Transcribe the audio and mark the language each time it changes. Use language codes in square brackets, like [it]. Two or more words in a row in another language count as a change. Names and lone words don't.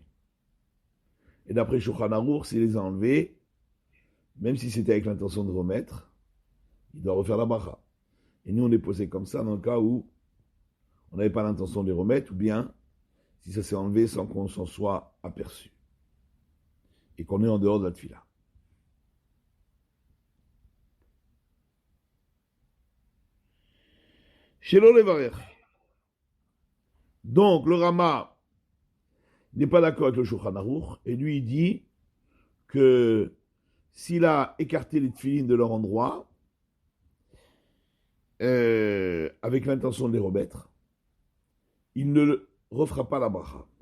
[fr] Et d'après Shulchan Aruch, s'il les a enlevés, même si c'était avec l'intention de remettre, il doit refaire la bracha. Et nous, on les posait comme ça dans le cas où on n'avait pas l'intention de les remettre, ou bien si ça s'est enlevé sans qu'on s'en soit aperçu. Et qu'on est en dehors de la tefila. [he] שלא לברר. [fr] Donc, le Rama n'est pas d'accord avec le Shulchan Aruch, et lui, il dit que s'il a écarté les tefilines de leur endroit, avec l'intention de les remettre, il ne refera pas la bracha.